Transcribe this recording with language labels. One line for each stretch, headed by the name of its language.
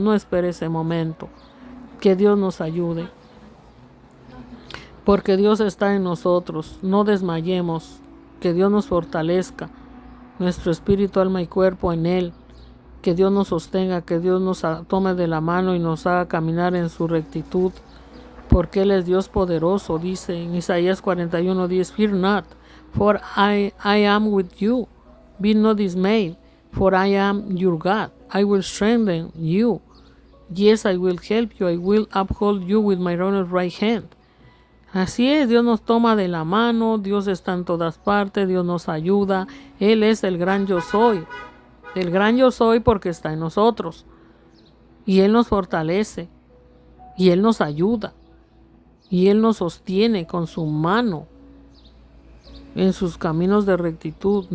Spanish: No espere ese momento, que Dios nos ayude, porque Dios está en nosotros. No desmayemos, que Dios nos fortalezca, nuestro espíritu, alma y cuerpo en Él. Que Dios nos sostenga, que Dios nos tome de la mano y nos haga caminar en su rectitud, porque Él es Dios poderoso. Dice en
English: Isaías 41:10, Fear not, for I am with you. Be not dismayed, for I am your God. I will strengthen you. Yes, I will help you. I will uphold you with my right hand.
Spanish: Así es, Dios nos toma de la mano, Dios está en todas partes, Dios nos ayuda. Él es el gran yo soy. El gran yo soy porque está en nosotros. Y Él nos fortalece. Y Él nos ayuda. Y Él nos sostiene con su mano en sus caminos de rectitud.